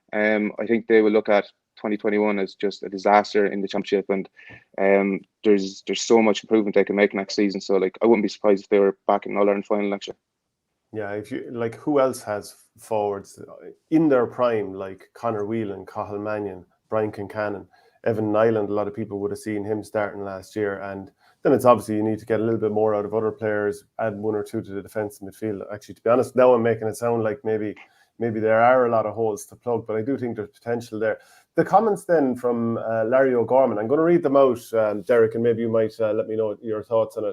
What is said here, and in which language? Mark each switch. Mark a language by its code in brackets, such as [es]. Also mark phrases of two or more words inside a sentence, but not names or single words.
[en] I think they will look at 2021 as just a disaster in the championship, and there's so much improvement they can make next season. So like I wouldn't be surprised if they were back in All-Ireland final next year. Yeah, if you like, who else has forwards in their prime like Conor Whelan, Cathal Mannion, Brian Kincannon, Evan Nyland? A lot of people would have seen him starting last year, and then it's obviously you need to get a little bit more out of other players, add one or two to the defence and midfield. Actually, to be honest, now I'm making it sound like maybe there are a lot of holes to plug, but I do think there's potential there. The comments then from Larry O'Gorman, I'm going to read them out, Derrick, and maybe you might let me know your thoughts on it.